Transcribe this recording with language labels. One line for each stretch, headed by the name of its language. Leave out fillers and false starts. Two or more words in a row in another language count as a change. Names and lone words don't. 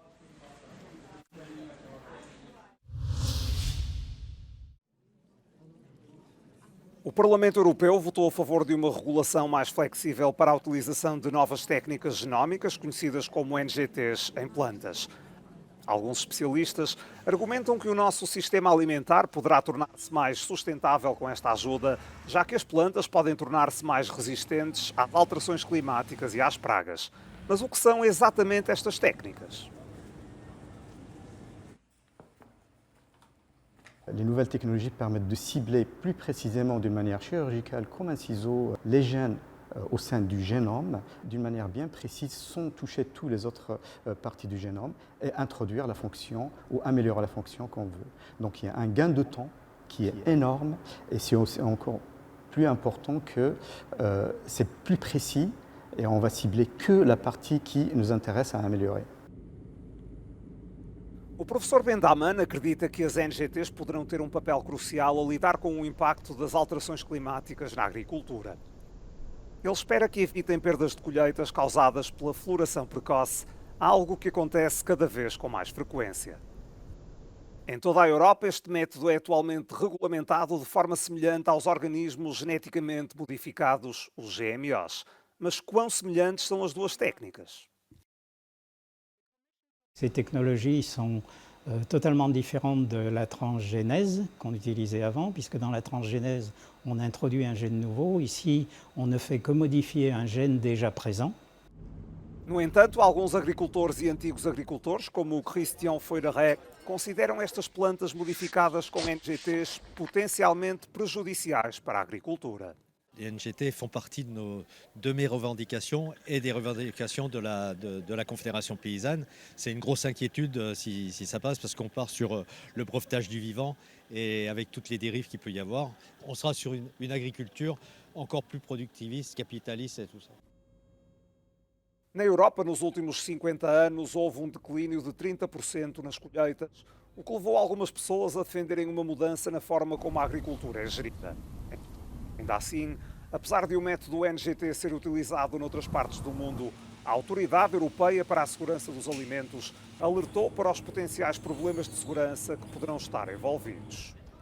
Portuguese: O Parlamento Europeu votou a favor de uma regulação mais flexível para a utilização de novas técnicas genómicas, conhecidas como NGTs, em plantas. Alguns especialistas argumentam que o nosso sistema alimentar poderá tornar-se mais sustentável com esta ajuda, já que as plantas podem tornar-se mais resistentes às alterações climáticas e às pragas. Mas o que são exatamente estas técnicas?
French: Les nouvelles technologies permettent de cibler plus précisément d'une manière chirurgicale, comme un ciseau, les gènes au sein du génome, d'une manière bien précise, sans toucher toutes les autres parties du génome, et introduire la fonction ou améliorer la fonction qu'on veut. Donc il y a un gain de temps qui est énorme, et c'est encore plus important que c'est plus précis, et on va cibler que la partie qui nous intéresse à améliorer.
Portuguese: O professor Bendaman acredita que as NGTs poderão ter um papel crucial a lidar com o impacto das alterações climáticas na agricultura. Ele espera que evitem perdas de colheitas causadas pela floração precoce, algo que acontece cada vez com mais frequência. Em toda a Europa, este método é atualmente regulamentado de forma semelhante aos organismos geneticamente modificados, os GMOs. Mas quão semelhantes são as duas técnicas?
French: Ces technologies sont totalement différentes de la transgénèse qu'on utilisait avant, puisque dans la transgénèse, on introduit un gène nouveau. Ici, on ne fait que modifier un gène déjà présent.
Portuguese: No entanto, alguns agricultores e antigos agricultores, como o Christian Feuderé, consideram estas plantas modificadas com NGTs potencialmente prejudiciais para a agricultura.
French: Les NGT font partie de mes revendications et des revendications de la Confédération paysanne. C'est une grosse inquiétude si ça passe parce qu'on part sur le brevetage du vivant et avec toutes les dérives qu'il peut y avoir, on sera sur une agriculture encore plus productiviste, capitaliste et tout ça.
Portuguese: Na Europa, nos últimos 50 anos, houve um declínio de 30% nas colheitas, o que levou algumas pessoas a defenderem uma mudança na forma como a agricultura é gerida. Ainda assim, apesar de o método NGT ser utilizado noutras partes do mundo, a Autoridade Europeia para a Segurança dos Alimentos alertou para os potenciais problemas de segurança que poderão estar envolvidos.